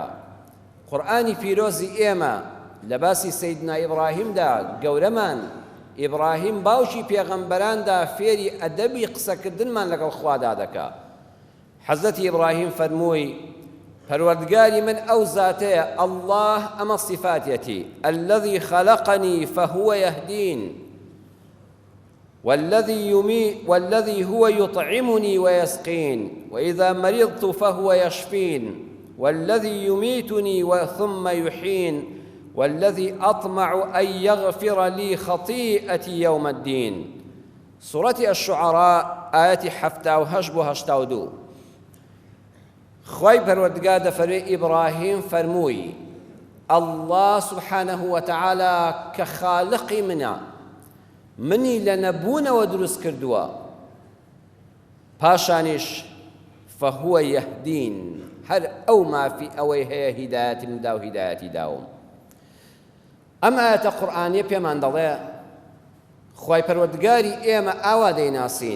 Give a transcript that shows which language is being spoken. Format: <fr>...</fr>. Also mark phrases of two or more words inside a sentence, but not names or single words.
<ckb>قورئانی پیرۆزی ئێمە لە باسی سەیدنا ئیبراهیمدا، گەورەمان ئیبراهیم باوکی پێغەمبەراندا فێری ئەدەبی قسەکردنمان لەگەڵ خوادا دەکا. حەزرەتی ئیبراهیم فەرمووی: پەروەردگاری من ئەو زاتەیە، ئەڵڵاه ئەمە صفاتێتی،</ckb> <ar>الذي خلقني فهو يهدين والذي هو يطعمني ويسقين وإذا مرضت فهو يشفين والذي يميتني ثم يحين والذي أطمع أن يغفر لي خطيئتي يوم الدين. سورة الشعراء آية 78-82.</ar> <ckb>خوای پەروەردگار دەفەرمێ ئیبراهیم فەرمووی:</ckb> <ar>الله سبحانه وتعالى</ar> <ckb>کە خالقی منە، منی لە نەبوونەوە دروست کردووە، پاشانیش</ckb> <ar>فهو يهدين،</ar> <ckb>هەر ئەو مافی ئەوەی هەیە هیدایەتی مندا و هیدایەتی داوم. ئەم ئاەتە قورئانیە پێمان دەڵێ خوای پەروەردگاری ئێمە ئاوا دەیناسین.</ckb>